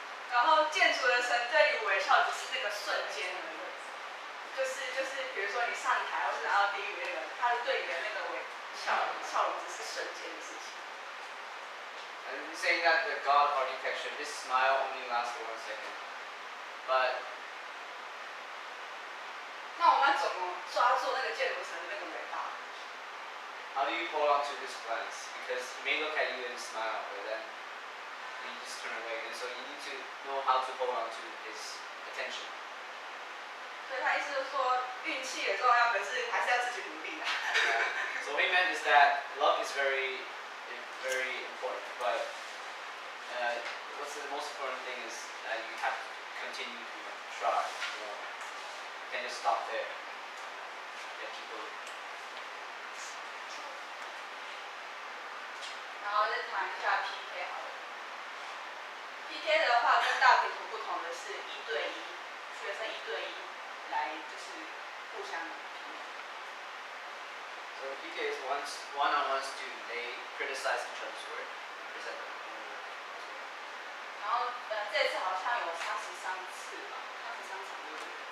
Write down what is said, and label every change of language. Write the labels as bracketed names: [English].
[Chinese] 然后建筑的神对于微笑只是那个瞬间而已，就是比如说你上台或是拿到第一名那个，他对你的那个笑容只是瞬间的事情。 [English] And he's saying that the God of architecture, his smile only lasts for 1 second. But [Chinese] 那我们要怎么抓住那个建筑神的那个尾巴？ [English] how do you hold on to his glance? Because he may look at you and smile, but then you just turn away. And so you need to know how to hold on to his attention. [Chinese] 所以他意思就是说，运气也重要，可是还是要自己努力的。 [English] So what he meant is that luck is very important, but what's the most important thing is that you have to continue to try more. You can't just stop there. You have to keep going. [Chinese] 然后再谈一下 PK 好了。PK 的话跟大评图不同的是1对1，学生1对1来就是互相评。 [English] So PK is one-on-one student. They criticize each other's work and present their own work. [Chinese] 然后这次好像有33次吧，33场对不对？